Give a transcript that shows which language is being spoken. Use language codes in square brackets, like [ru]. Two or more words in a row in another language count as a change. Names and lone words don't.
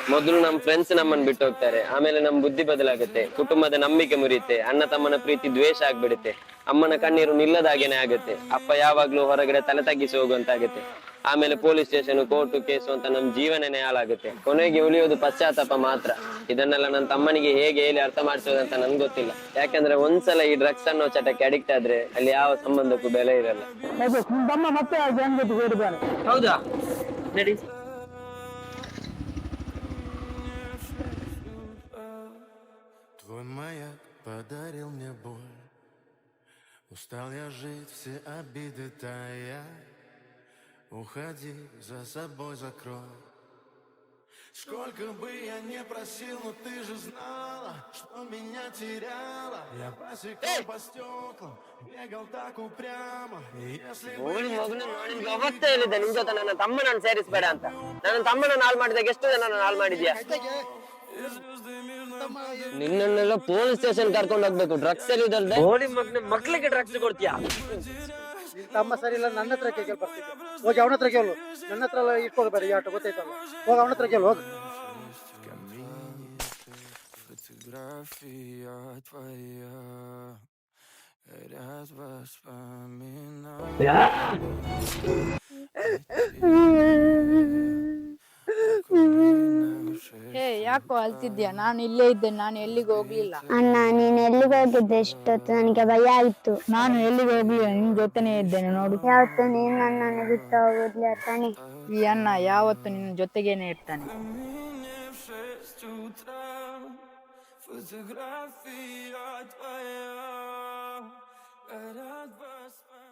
[kn] ಮೊದಲು ನಮ್ ಫ್ರೆಂಡ್ಸ್ ನಮ್ಮನ್ನ ಬಿಟ್ಟು ಹೋಗ್ತಾರೆ, ಆಮೇಲೆ ನಮ್ ಬುದ್ಧಿ ಬದಲಾಗುತ್ತೆ, ಕುಟುಂಬದ ನಂಬಿಕೆ ಮುರಿಯುತ್ತೆ, ಅಣ್ಣ ತಮ್ಮನ ಪ್ರೀತಿ ದ್ವೇಷ ಆಗ್ಬಿಡುತ್ತೆ, ಅಮ್ಮನ ಕಣ್ಣೀರು ನಿಲ್ಲದಾಗೇನೆ ಆಗುತ್ತೆ, ಅಪ್ಪ ಯಾವಾಗ್ಲೂ ಹೊರಗಡೆ ತಲೆ ತಗ್ಗಿಸಿ ಹೋಗುವಂತಾಗುತ್ತೆ, ಆಮೇಲೆ [en] police station [kn] ಕೋರ್ಟು ಕೇಸು ಅಂತ ನಮ್ ಜೀವನನೇ ಹಾಳಾಗುತ್ತೆ. ಕೊನೆಗೆ ಉಳಿಯೋದು ಪಶ್ಚಾತ್ತಾಪ ಮಾತ್ರ. ಇದನ್ನೆಲ್ಲ ನನ್ನ ತಮ್ಮನಿಗೆ ಹೇಗೆ ಹೇಳಿ ಅರ್ಥ ಮಾಡಿಸೋದಂತ ನನ್ಗೆ ಗೊತ್ತಿಲ್ಲ. ಯಾಕಂದ್ರೆ ಒಂದ್ಸಲ ಈ ಡ್ರಗ್ಸ್ ಅನ್ನೋ ಚಟಕ್ಕೆ ಅಡಿಕ್ಟ್ ಆದ್ರೆ ಅಲ್ಲಿ ಯಾವ ಸಂಬಂಧಕ್ಕೂ ಬೆಲೆ ಇರಲ್ಲ. ಹೌದಾ? ನಡಿ. [ru] Твой маяк подарил мне боль. Устал я жить, все обиды тая. Уходи, за собой закрой. Сколько бы я не просил, но ты же знала, что меня теряла. Я посекал по стеклам, бегал так упрямо. Если бы [kn] ನಿನ್ಗೆ ಅವತ್ತೇ ಹೇಳಿದೆ ನಿನ್ ಜೊತೆ ನನ್ನ ತಮ್ಮನನ್ನು ಸೇರಿಸ್ಬೇಡ ಅಂತ. ನನ್ನ ತಮ್ಮನನ್ನು ಹಾಳು ಮಾಡಿದಾಗ ಎಷ್ಟು ಜನ ಹಾಳು ಮಾಡಿದ್ಯಾ? ನಿನ್ನೆಲ್ಲ [en] police station [kn] ಕರ್ಕೊಂಡು ಹೋಗ್ಬೇಕು ಡ್ರಗ್ಸ್ ಅಲ್ಲಿ. ಬೋಳಿ ಮಕ್ಳಿಗೆ ಡ್ರಗ್ಸ್ ಕೊಡ್ತೀಯಾ? ತಮ್ಮ ಸರಿ ಇಲ್ಲ, ನನ್ನ ಹತ್ರ ಕೇಳಿ ಬರ್ತಿದ್ದೆ. ಹೋಗಿ ಅವನ ಹತ್ರ ಕೇಳು, ನನ್ನ ಹತ್ರ ಎಲ್ಲ ಇಟ್ಕೋಬೇಡ. ಈ ಆಟ ಗೊತ್ತಾಯ್ತಲ್ಲ, ಹೋಗಿ ಅವನ ಹತ್ರ ಕೇಳು, ಹೋಗಿ. [ru] фотография твоя, ряд воспоминаний. [kn] ಹೇ, ಯಾಕೋ ಅಳ್ತಿದ್ಯಾ? ನಾನು ಇಲ್ಲೇ ಇದ್ದೆ, ನಾನು ಎಲ್ಲಿಗೆ ಹೋಗ್ಲಿಲ್ಲ. ಅಣ್ಣ, ನೀನ್ ಎಲ್ಲಿಗೆ ಹೋಗಿದ್ದೆ? ಇಷ್ಟೊತ್ತು ನನಗೆ ಭಯ ಆಯ್ತು. ನಾನು ಎಲ್ಲಿಗೆ ಹೋಗ್ಲಿಲ್ಲ, ನಿನ್ ಜೊತೆನೇ ಇದ್ದೇನೆ ನೋಡು. ಯಾವತ್ತು ನೀನ್ ನನ್ನನ್ನು ಬಿಟ್ಟು ಹೋಗುದಿಲ್ಲ ತಾನೆ? ಈ ಅಣ್ಣ ಯಾವತ್ತು ನಿನ್ನ ಜೊತೆಗೇನೆ ಇರ್ತಾನೆ. [ru] Фотография твоя, горят